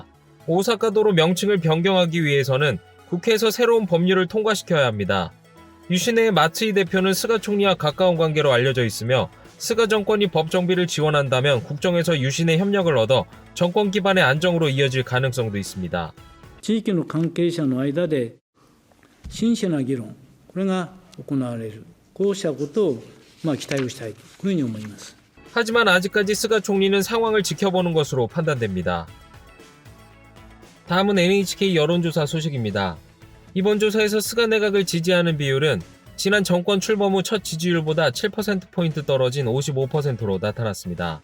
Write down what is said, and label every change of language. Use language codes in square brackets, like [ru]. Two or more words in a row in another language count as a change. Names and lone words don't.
[ko] 오사카도로 명칭을 변경하기 위해서는 국회에서 새로운 법률을 통과시켜야 합니다. 유시네의 마츠이 대표는 스가 총리와 가까운 관계로 알려져 있으며 스가 정권이 법 정비를 지원한다면 국정에서 유시네 협력을 얻어 정권 기반의 안정으로 이어질 가능성도 있습니다. [ja] 地域の関係者の間で真摯な議論、これが行われる、こうしたことを期待をしたいというふうに思います。 [ko] 하지만 아직까지 스가 총리는 상황을 지켜보는 것으로 판단됩니다. 다음은 NHK 여론조사 소식입니다. 이번 조사에서 스가 내각을 지지하는 비율은 지난 정권 출범 후 첫 지지율보다 7%포인트 떨어진 55%로 나타났습니다.